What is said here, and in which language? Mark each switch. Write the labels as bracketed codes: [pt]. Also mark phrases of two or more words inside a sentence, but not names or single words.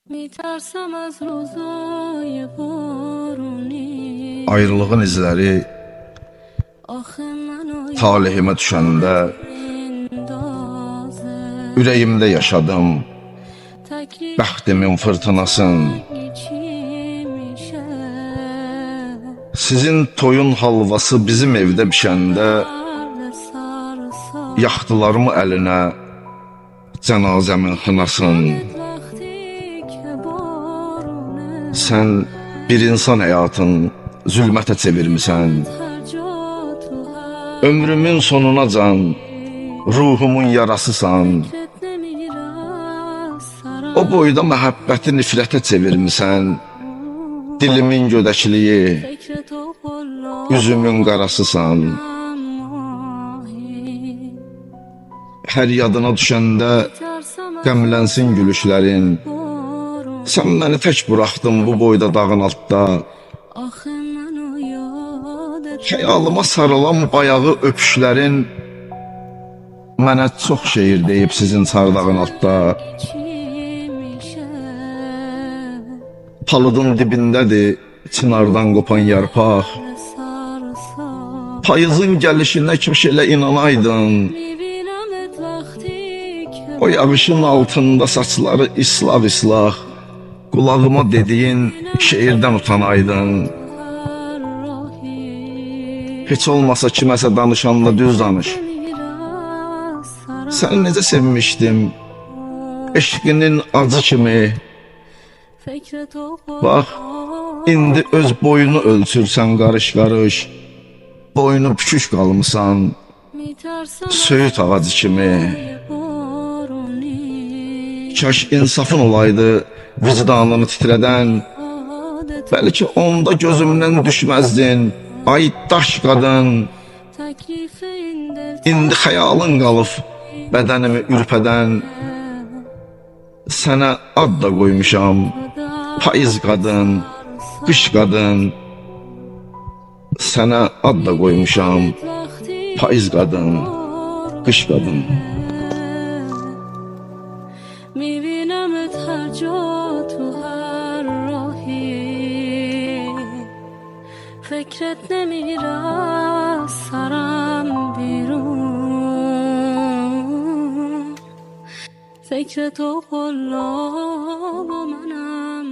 [fa] میترسم از روزای بارونی [az] Ayrılığın izləri [fa] آخه منو [az] talihimə düşəndə [fa] میندازه [az] ürəyimdə yaşadım [fa] تکلیف [az] bəxtimin fırtınasın. [fa] چی میشه [az] Sizin toyun halvası bizim evdə bişəndə [fa] درد سرسا [az] yaxdılarımı əlinə cənazəmin xınasın. [fa] وقتی که بارونه [az] Sən bir insan həyatın zülmətə çevirmisən. [fa] هر جا تو هر [az] Ömrümün sonuna can ruhumun yarasısan. [fa] فکرت نمیره سرم [az] O boyda məhəbbəti nifrətə çevirmisən. Dilimin gödəkliyi, [fa] فکر تو قلا [az] üzümün qarasısan. [fa] ماهی [az] Hər yadına düşəndə [fa] ترسم از [az] qəmlənsin gülüşlərin. [fa] بارون [az] Sən məni tək buraxdın bu boyda dağın altda. [fa] آخه منو یادت [az] Xəyalıma sarılan bayağı öpüşlərin mənə çox şeir deyib sizin çardağın altda. [fa] چی میشه [az] Palıdın dibindədir çınardan qopan yarpaq. [fa] سرسا [az] Payızın gəlişinə kaş elə inanaydın. [fa] میبینمت وقتی که [az] O yağışın altında saçları islah-islah. Qulağıma dediyin şeirdən utanaydın. [fa] هر راهی [az] Heç olmasa kiməsə danışanda düz danış. [fa] نمیره سرم [az] Səni necə sevmişdim, eşqinin acı kimi. [fa] فکر تو [az] Bax, indi öz boyunu ölçürsən qarış-qarış. Boynu pükük qalmısan, [fa] میترسم [az] söyüt ağacı kimi. [fa] بارونی [az] Kaş insafın olaydı vicdanını titrədən. [fa] عادت [az] Bəlkə onda gözümdən düşməzdin, ay daş qadın. [fa] تکلیف این دل [az] İndi xəyalın qalıb bədənimi ürpədən. Sənə ad da qoymuşam, payız qadın, qış qadın. Sənə ad da qoymuşam, [fa] وقتی [az] payız qadın, qış qadın. [fa] میبینمت هر جا تو هر راهی فکرت نمیره سرم بیرون فکر تو قلاب و منم